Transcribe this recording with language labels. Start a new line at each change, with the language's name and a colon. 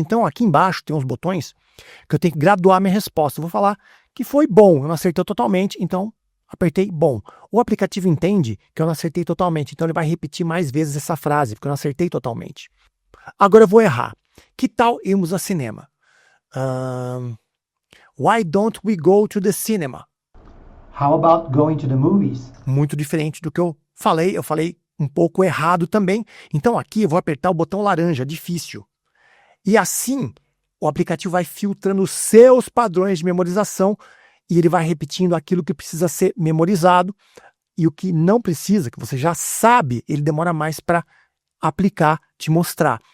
Portuguese: Então aqui embaixo tem uns botões que eu tenho que graduar minha resposta. Eu vou falar que foi bom, eu não acertei totalmente, então apertei bom. O aplicativo entende que eu não acertei totalmente, então ele vai repetir mais vezes essa frase, porque eu não acertei totalmente. Agora eu vou errar. Que tal irmos ao cinema?
English: Why don't we go to the cinema? How about going to the movies?
Portuguese: Muito diferente do que eu falei um pouco errado também. Então aqui eu vou apertar o botão laranja, difícil. E assim o aplicativo vai filtrando os seus padrões de memorização e ele vai repetindo aquilo que precisa ser memorizado e o que não precisa, que você já sabe, ele demora mais para aplicar, te mostrar.